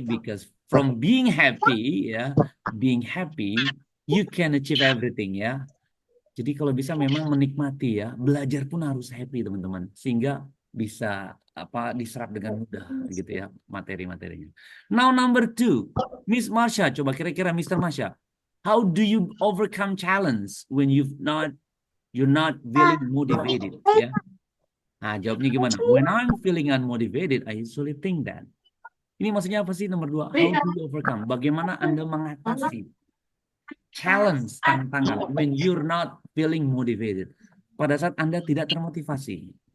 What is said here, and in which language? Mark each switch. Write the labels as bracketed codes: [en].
[en] Because from being happy ya, being happy you can achieve everything ya. [id] Jadi kalau bisa memang menikmati ya, belajar pun harus happy teman-teman, sehingga bisa diserap dengan mudah gitu ya materi-materinya. [en] Now number 2, [id] Miss Marsha, coba kira-kira Mr. [en] Marsha, how do you overcome challenge when you're not feeling motivated? [id] Ya, nah jawabnya gimana? [en] When I'm feeling unmotivated, I usually think that. [id] Ini maksudnya apa sih nomor 2? [en] How do you overcome? [id] Bagaimana Anda mengatasi challenge, tantangan [en] when you're not feeling motivated, [id] pada saat Anda tidak termotivasi.